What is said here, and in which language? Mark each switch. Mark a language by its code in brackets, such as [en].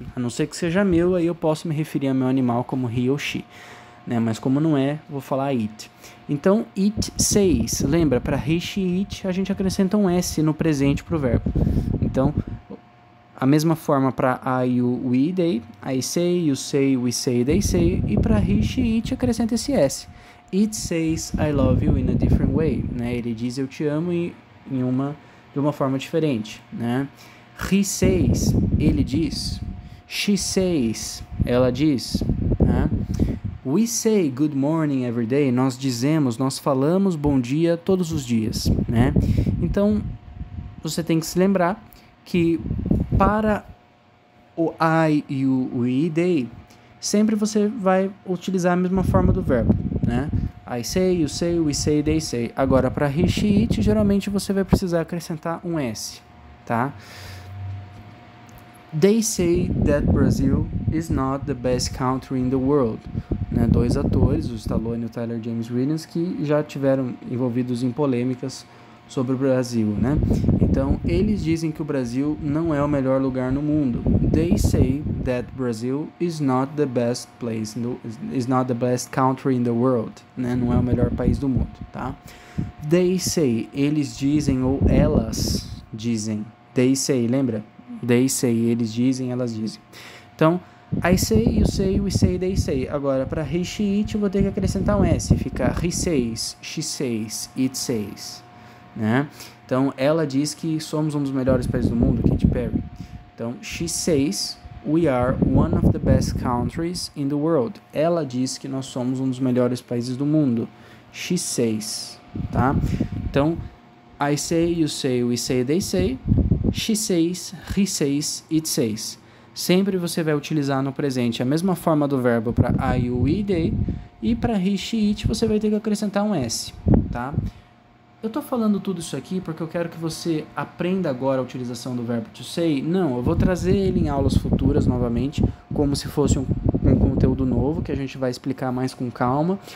[pt] A não ser que seja meu, aí eu posso me referir ao meu animal como he ou she. Né? Mas como não é, vou falar it. Então, [en] it says. [pt] Lembra, para he, she, it, a gente acrescenta um S no presente para o verbo. Então, a mesma forma para I, you, we, they. [en] I say, you say, we say, they say. [pt] E para he, she, it, acrescenta esse S. [en] It says I love you in a different way. [pt] Né? Ele diz eu te amo de uma forma diferente. Né? [en] He says, [pt] ele diz. [en] She says, [pt] ela diz. Né? [en] We say good morning every day. [pt] Nós dizemos, nós falamos bom dia todos os dias. Né? Então, você tem que se lembrar que para o I, you, we, they, sempre você vai utilizar a mesma forma do verbo, né? [en] I say, you say, we say, they say. [pt] Agora, para he, she, it, geralmente você vai precisar acrescentar um S, tá? [en] They say that Brazil is not the best country in the world. [pt] Né? Dois atores, o Stallone e o Tyler James Williams, que já tiveram envolvidos em polêmicas sobre o Brasil, né? Então, eles dizem que o Brasil não é o melhor lugar no mundo. [en] They say that Brazil is not the best place, is not the best country in the world, [pt] né? Não é o melhor país do mundo, tá? [en] They say, [pt] eles dizem ou elas dizem. [en] They say, lembra? They say, [pt] eles dizem, elas dizem. Então, [en] I say, you say, we say, they say. [pt] Agora, para he, she, it, eu vou ter que acrescentar um S. Fica [en] he says, she says, it says. [pt] Né? Então, ela diz que somos um dos melhores países do mundo, Katy Perry. Então, [en] she says we are one of the best countries in the world. [pt] Ela diz que nós somos um dos melhores países do mundo. [en] She says, [pt] tá? [en] Então, I say, you say, we say, they say. She says, he says, it says. [pt] Sempre você vai utilizar no presente a mesma forma do verbo para I, you, we, they. E para he, she, it, você vai ter que acrescentar um S, tá? Eu estou falando tudo isso aqui porque eu quero que você aprenda agora a utilização do verbo to say. Não, eu vou trazer ele em aulas futuras novamente, como se fosse um conteúdo novo, que a gente vai explicar mais com calma.